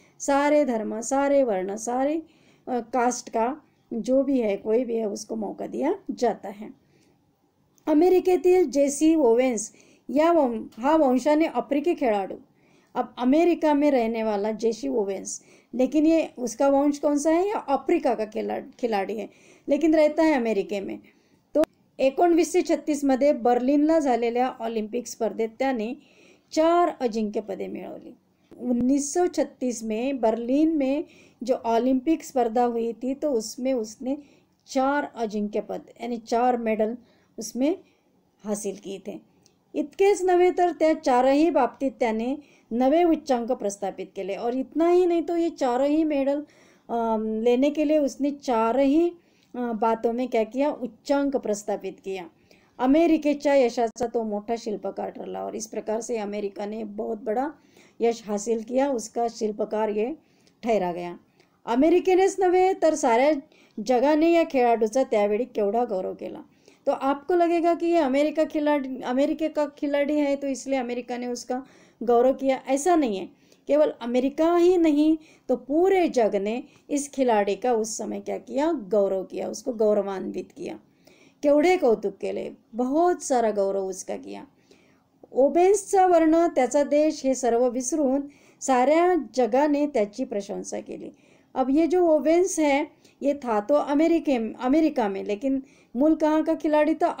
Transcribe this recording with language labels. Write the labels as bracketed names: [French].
[Hindi] सारे धर्म, सारे वर्ण, सारे कास्ट का जो भी है, कोई भी है, उसको मौका दिया जाता है। [Marathi] अमेरिकेतील जेसी ओवेन्स हा वंशाने आफ्रिकी खेळाडू, [Hindi] अब अमेरिका में रहने वाला जेसी ओवेन्स, लेकिन ये उसका वंश कौन सा है? या अफ्रीका का खिलाड़ी है, लेकिन रहता है अमेरिके में। [Marathi] तो 1936 मध्ये बर्लिनला झालेल्या ऑलिम्पिक स्पर्धेत त्याने 4 अजिंक्यपदे मिळवली। [Hindi] 1936 में बर्लिन में जो ओलंपिक स्पर्धा हुई थी, तो उसमें उसने 4 अजिंक्य पद यानी 4 मेडल उसमें हासिल किए थे। [Marathi] इतकेच नव्हे तर त्या 4ही बाबतीत त्याने नवे उच्चांक प्रस्थापित केले। [Hindi] और इतना ही नहीं, तो ये 4ही मेडल लेने के लिए उसने 4ही बातों में क्या किया? उच्चांक प्रस्थापित किया। [Marathi] अमेरिकेच्या यशाचा तो मोठा शिल्पकार ठरला [Hindi] और इस प्रकार से अमेरिका ने बहुत बड़ा यश हासिल किया, उसका शिल्पकार ये ठहरा गया। [Marathi] अमेरिकेनेच नव्हे तर साऱ्या जगाने या खेळाडूचा त्यावेळी केवढा गौरव केला। [Hindi] तो आपको लगेगा कि ये अमेरिके का खिलाड़ी है तो इसलिए अमेरिका ने उसका गौरव किया, ऐसा नहीं है। केवल अमेरिका ही नहीं, तो पूरे जग ने इस खिलाड़ी का उस समय क्या किया? गौरव किया, उसको गौरवान्वित किया, [Marathi] केवढे कौतुक केले, [Hindi] बहुत सारा गौरव उसका किया। [Marathi] ओबेन्सचा वर्ण, त्याचा देश हे सर्व विसरून साऱ्या जगाने त्याची प्रशंसा केली। [Hindi] अब ये जो ओवेन्स है, ये था तो अमेरिका में, लेकिन मूल कहाँ का खिलाड़ी था?